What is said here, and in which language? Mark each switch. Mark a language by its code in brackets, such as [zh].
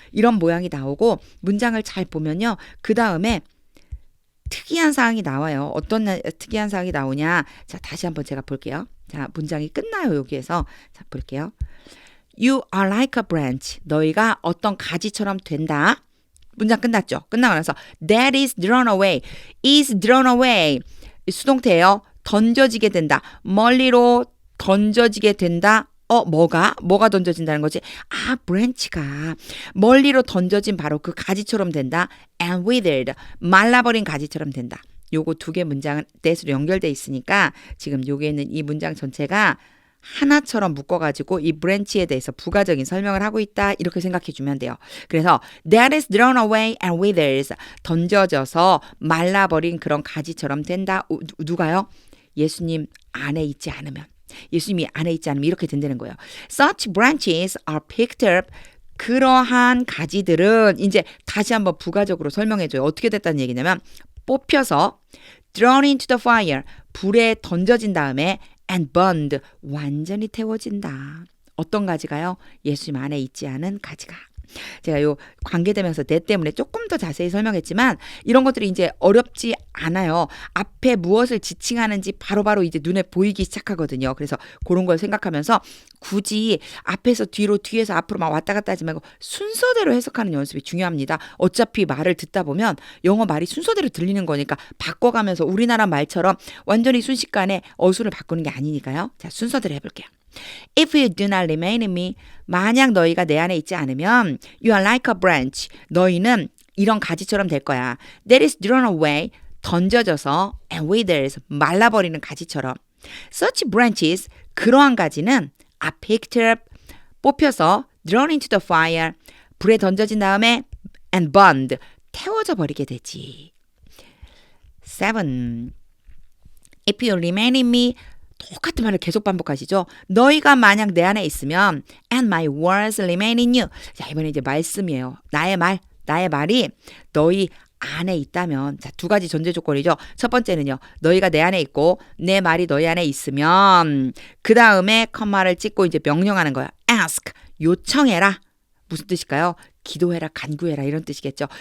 [ko] 이런 모양이 나오고 문장을 잘 보면요, 그 다음에 특이한 사항이 나와요. 어떤 특이한 사항이 나오냐? 자, 다시 한번 제가 볼게요. 자, 문장이 끝나요. 여기에서. 자, 볼게요. [en] You are like a branch. [ko] 너희가 어떤 가지처럼 된다. 문장 끝났죠? 끝나고 나서 [en] that is thrown away. is thrown away. [ko] 수동태예요. 던져지게 된다. 멀리로 던져지게 된다. 뭐가 던져진다는 거지? branch가 멀리로 던져진 바로 그 가지처럼 된다. [en] and withered. [ko] 말라버린 가지처럼 된다. 요거 두 개 문장은 that으로 연결돼 있으니까 지금 여기에 있는 이 문장 전체가 하나처럼 묶어가지고 이 branch에 대해서 부가적인 설명을 하고 있다. 이렇게 생각해 주면 돼요. 그래서 [en] that is thrown away and withers. [ko] 던져져서 말라버린 그런 가지처럼 된다. 누가요? 예수님 안에 있지 않으면. 예수님이 안에 있지 않으면 이렇게 된다는 거예요. [en] Such branches are picked up. [ko] 그러한 가지들은 이제 다시 한번 부가적으로 설명해줘요. 어떻게 됐다는 얘기냐면 뽑혀서 [en] thrown into the fire. [ko] 불에 던져진 다음에 [en] and burned. [ko] 완전히 태워진다. 어떤 가지가요? 예수님 안에 있지 않은 가지가. 제가 요 관계되면서 내 때문에 조금 더 자세히 설명했지만 이런 것들이 이제 어렵지 않아요. 앞에 무엇을 지칭하는지 바로바로 이제 눈에 보이기 시작하거든요. 그래서 그런 걸 생각하면서 굳이 앞에서 뒤로 뒤에서 앞으로 막 왔다 갔다 하지 말고 순서대로 해석하는 연습이 중요합니다. 어차피 말을 듣다 보면 영어 말이 순서대로 들리는 거니까 바꿔가면서 우리나라 말처럼 완전히 순식간에 어순을 바꾸는 게 아니니까요. 자, 순서대로 해볼게요. [en] If you do not remain in me, [ko] 만약 너희가 내 안에 있지 않으면 [en] you are like a branch. [ko] 너희는 이런 가지처럼 될 거야. [en] That is thrown away. [ko] 던져져서 [en] and withers. [ko] 말라버리는 가지처럼. [en] Such branches. [ko] 그러한 가지는 [en] are picked up. [ko] 뽑혀서 [en] thrown into the fire. [ko] 불에 던져진 다음에 [en] and burned. [ko] 태워져 버리게 되지. 7. [en] If you remain in me, [ko] 똑같은 말을 계속 반복하시죠. 너희가 만약 내 안에 있으면 [en] and my words remain in you. [ko] 자, 이번에 이제 말씀이에요. 나의 말이 너희 안에 있다면, 자, 두 가지 전제 조건이죠. 첫 번째는요, 너희가 내 안에 있고 내 말이 너희 안에 있으면 그 다음에 컴마를 찍고 이제 명령하는 거야. ask, 요청해라. 무슨 뜻일까요? 기도해라, 간구해라 이런 뜻이겠죠.